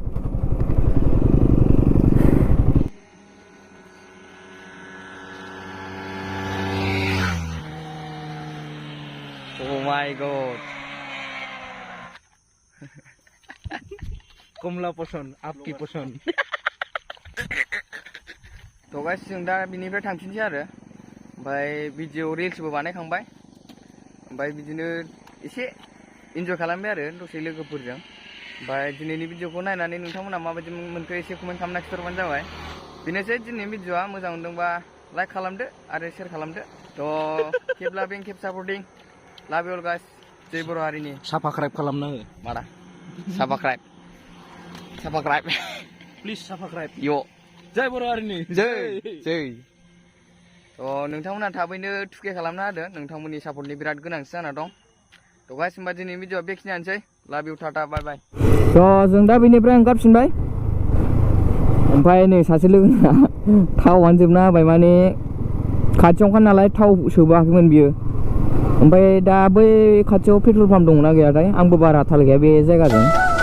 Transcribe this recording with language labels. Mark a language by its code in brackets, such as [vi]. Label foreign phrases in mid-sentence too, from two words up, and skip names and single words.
[en] oh my god Komla poson, आपकी poson. [brx] थ' गाइस जों दा बिनिफ्राय थांफिनसै आरो ओमफ्राय [en] video reels [brx] बानायखांबाय ओमफ्राय बिदिनो एसे इन्जय खालामबाय आरो दसे लोगोफोरजों ओमफ्राय दिनैनि भिडिअखौ नायनानै नोंथांमोना माबायदि मोनखो एसे कमेन्ट खालामना खिन्थाहरबानो जाबाय बेनोसै दिनैनि भिडिअआ मोजां मोनदोंबा लाइक खालामदो आरो शेयार खालामदो थ' [en] keep loving keep supporting love you all guys [brx] जय बर' हारिनि Subscribe खालामना हो. मारा subscribe [en] Please subscribe. yo [brx] जय बर' हारिनि. जय थ' नोंथांमोना थाबैनो 2K खालामना होदो नोंथांमोननि सापर्टनि बिराद गोनांथि जाना दं थ' गाइस होमबा दिनैनि भिडिअआ बेखिनियानोसै [en] love you ta-ta bye bye [brx] थ' जों दा बेनिफ्राय ओंखारफिनबाय ओमफ्राय नै सासे लोगोना थावानो जोबना होबाय माने खाथियावखा नालाय थाव सोबाखैमोन बियो ओमफ्राय दा बै खाथियाव [en] petrol pump [brx] दंना गैयाथाय आंबो बारा थाल गैया बे जायगाजों